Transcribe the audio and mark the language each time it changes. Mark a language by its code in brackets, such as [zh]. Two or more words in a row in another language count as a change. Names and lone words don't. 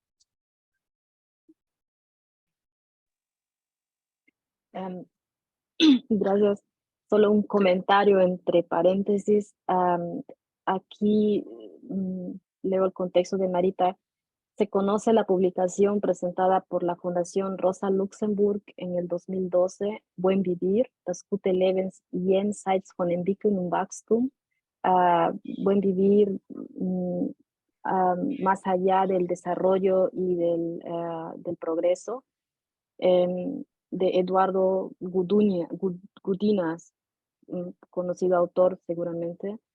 [es] Gracias. Solo un comentario entre paréntesis. Aquí leo el contexto de Marita. Se conoce la publicación presentada por la Fundación Rosa Luxemburg en el 2012, Buen Vivir, [de] das gute Lebens jenseits von Entwicklung und Wachstum. [es] Buen Vivir más allá del desarrollo y del progreso, de Eduardo Gudinas, conocido autor seguramente.